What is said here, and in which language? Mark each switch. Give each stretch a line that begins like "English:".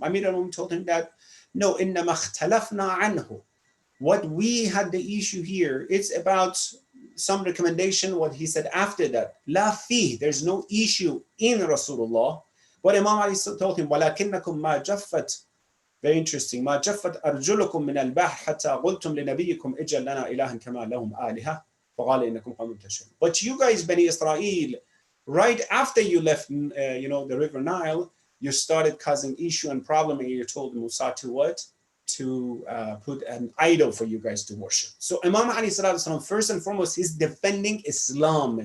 English: Amir al-Mu'minin told him that no,
Arabic: إنما اختلفنا عنه.
English: What we had the issue here, it's about some recommendation, what he said after that.
Arabic: لا فيه,
English: there's no issue in Rasulullah. What Imam Ali told him,
Arabic: ولكنكم ما جفت.
English: Very interesting.
Arabic: ما جفت أرجلكم من البحر حتى قلتم لنبيكم اجعل لنا إلها كما لهم آلهة فقال إنكم قوم تجهلون.
English: But you guys, Bani Israel, right after you left, the river Nile, you started causing issue and problem, and you told Musa to what? To put an idol for you guys to worship. So Imam Ali Sallallahu, first and foremost, he's defending Islam.